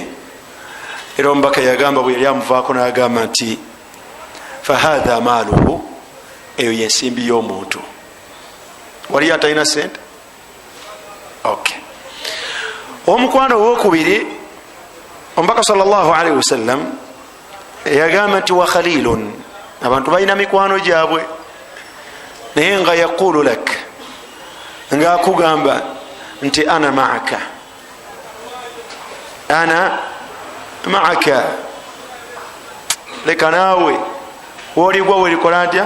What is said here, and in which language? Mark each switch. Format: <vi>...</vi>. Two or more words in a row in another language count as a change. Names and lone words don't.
<lg>Era omubaka yagamba bwe yali amuvaako n'agamba nti</lg> <ar>فهذا ماله,</ar> <lg>eyo yensimbi y'omuntu. Waliyo atalina sente? Okay. Omukwano owokubiri, omubaka</lg> <ar>صلى الله عليه وسلم</ar> <lg>yagamba nti</lg> <ar>وخليل,</ar> <lg>abantu balina mikwano gyabwe, naye nga</lg> <ar>يقول لك,</ar> <lg>nga akugamba nti</lg> <ar>أنا معك، أنا معك.</ar> <lg>Leka naawe woligwa welikola ntya?</lg>